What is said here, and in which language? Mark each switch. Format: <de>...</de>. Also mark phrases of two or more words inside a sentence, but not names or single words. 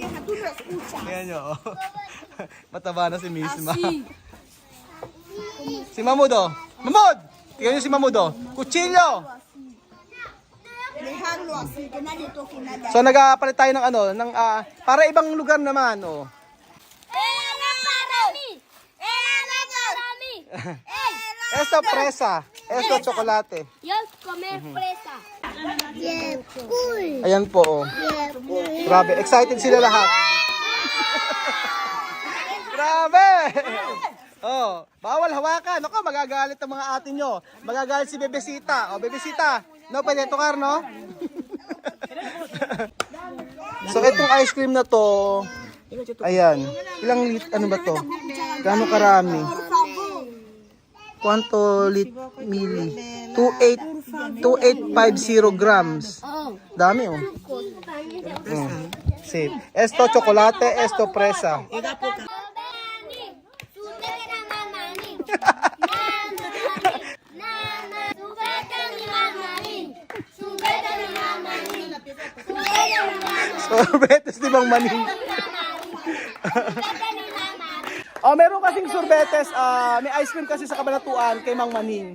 <tl>Ayan nyo. Oh. Mataba na si Misma. Si Mamud oh. Mamud! Tingnan nyo si Mamud oh. Kutsilyo! So nagpapalit tayo ng ano, ng para ibang lugar naman oh.</tl> <es>Esto fresa, esto chocolate. Yo comer fresa.</es> <en>Yeah, cool.</en> <tl>Ayan po oh.</tl> <en>Yeah, cool.</en> <tl>Grabe, excited sila lahat. Grabe! Oh, bawal hawakan. Ako, magagalit ang mga atin nyo. Magagalit si Bebesita. Oh, Bebesita. No, pwede tukar, no? So, itong</tl> <en>ice cream</en> <tl>na to, ayan. Ilang ano ba to? Gaano karami?</tl> <es>Quanto mili?</es> <tl>2850 grams. Dami, oh. Safe.</tl> <es>Esto chocolate, esto fresa.</es> <tl>Sorbetes ni Mang Maning. Oh, meron kasing sorbetes, may</tl> <en>ice cream</en> <tl>kasi sa Kabanatuan kay Mang Maning.</tl>